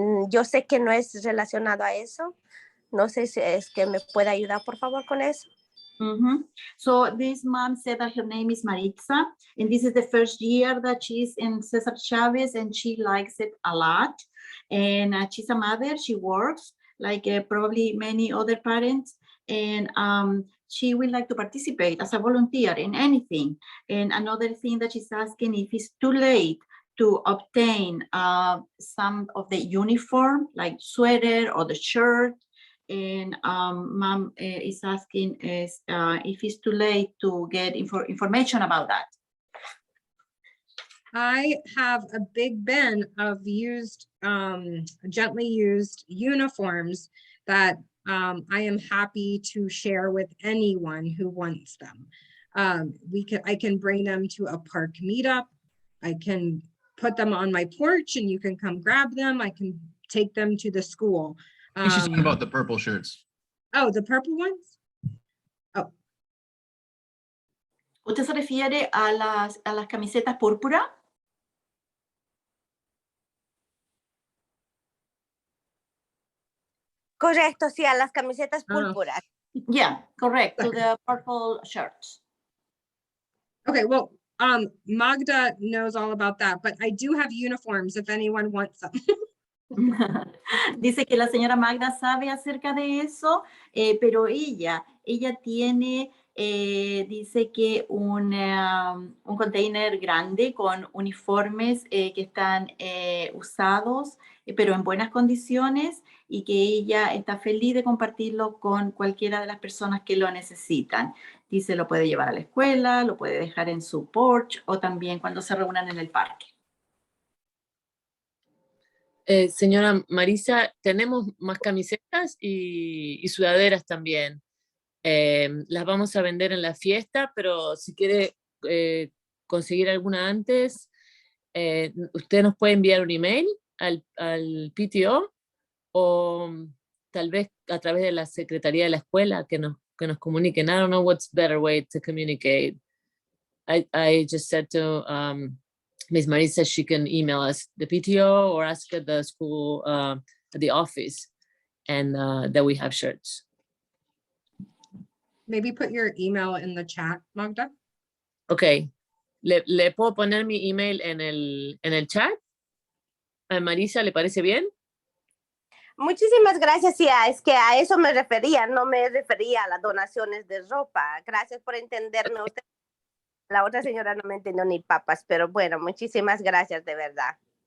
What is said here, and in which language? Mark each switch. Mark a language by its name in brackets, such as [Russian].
[Spanish] Yo sé que no es relacionado a eso. No sé si es que me puede ayudar, por favor, con eso. [English] So this mom said that her name is Maritza, and this is the first year that she's in Cesar Chavez, and she likes it a lot. And she's a mother, she works like probably many other parents, and she would like to participate as a volunteer in anything. And another thing that she's asking if it's too late to obtain some of the uniform, like sweater or the shirt. And mom is asking if it's too late to get information about that. I have a big bin of used, gently used uniforms that I am happy to share with anyone who wants them. I can bring them to a park meetup. I can put them on my porch and you can come grab them. I can take them to the school. I think she's talking about the purple shirts. Oh, the purple ones? Oh. [Spanish] ¿Usted se refiere a las camisetas púrpura? Correcto, sí, a las camisetas púrpuras. [English] Yeah, correct, to the purple shirts. Okay, well, Magda knows all about that, but I do have uniforms if anyone wants them. [Spanish] Dice que la señora Magda sabe acerca de eso, pero ella tiene, dice que un container grande con uniformes que están usados, pero en buenas condiciones, y que ella está feliz de compartirlo con cualquiera de las personas que lo necesitan. Dice, lo puede llevar a la escuela, lo puede dejar en su porch o también cuando se reúnan en el parque. Señora Marisa, tenemos más camisetas y sudaderas también. Las vamos a vender en la fiesta, pero si quiere conseguir alguna antes, usted nos puede enviar un email al PTO o tal vez a través de la secretaría de la escuela que nos comuniquen. [English] I don't know what's better way to communicate. I just said to Ms. Marisa she can email us, the PTO, or ask at the school, at the office, and that we have shirts. Maybe put your email in the chat, Magda. Okay. [Spanish] ¿Le puedo poner mi email en el chat? ¿A Marisa le parece bien? Muchísimas gracias, sí, es que a eso me refería, no me refería a las donaciones de ropa. Gracias por entenderme usted. La otra señora no me entendió ni papas, pero bueno, muchísimas gracias de verdad.